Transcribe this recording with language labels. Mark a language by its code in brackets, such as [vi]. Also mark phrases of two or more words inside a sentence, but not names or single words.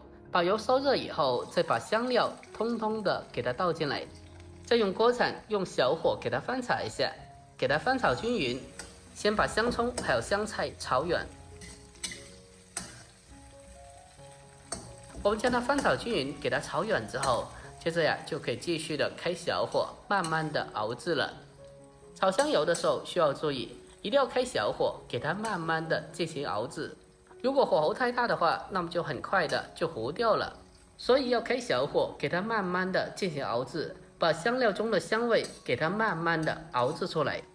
[zh] 把油燒熱以後，再把香料通通的給它倒進來，再用鍋鏟用小火給它翻炒一下，給它翻炒均勻。先把香蔥還有香菜炒軟。我們將它翻炒均勻，給它炒軟之後，接着呀就可以繼續的開小火，慢慢的熬製了。炒香油的時候需要注意，一定要開小火，給它慢慢的進行熬製。如果火候太大的話，那麼就很快的就糊掉了。所以要開小火，給它慢慢的進行熬製，把香料中的香味給它慢慢的熬製出來。